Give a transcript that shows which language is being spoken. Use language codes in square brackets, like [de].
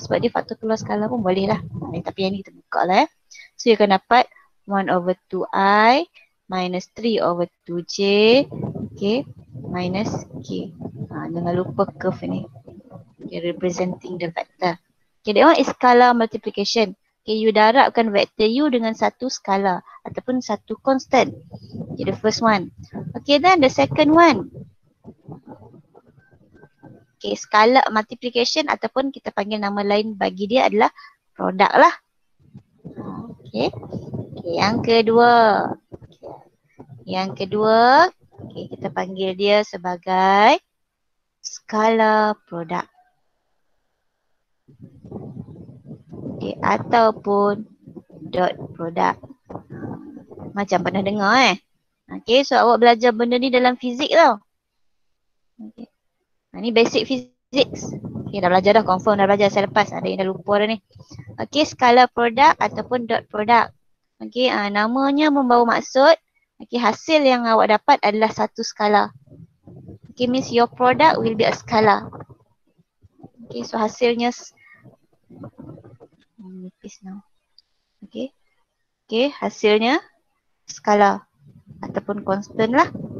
[ms] Sebab dia faktor keluar skala pun boleh lah. Tapi yang ni kita buka lah So, you akan dapat 1 over 2I minus 3 over 2J. Okay, minus K. Jangan lupa curve ni. [en] Okay, representing the vector. Okay, that one is skala multiplication. [ms] Okay, you darabkan vector U dengan satu skala ataupun satu constant. Okay, [en] the first one. Okay, then the second one. [ms] Okay, skala multiplication ataupun kita panggil nama lain bagi dia adalah produk lah. Okay, yang kedua. Yang kedua, okay, kita panggil dia sebagai skala produk. Okay, ataupun dot produk. Macam pernah dengar Okay, so awak belajar benda ni dalam fizik tau. Okay. Ni basic fizik physics. Okay, dah belajar dah, confirm dah belajar saya lepas. Ada yang dah lupa dah ni. Okay, skala produk ataupun dot produk. Okay, namanya membawa maksud. Okay, hasil yang awak dapat adalah satu skala. [en] Okay, means your product will be a skala. [ms] Okay, so hasilnya nipis now. Okay, okay, hasilnya skala ataupun constant lah.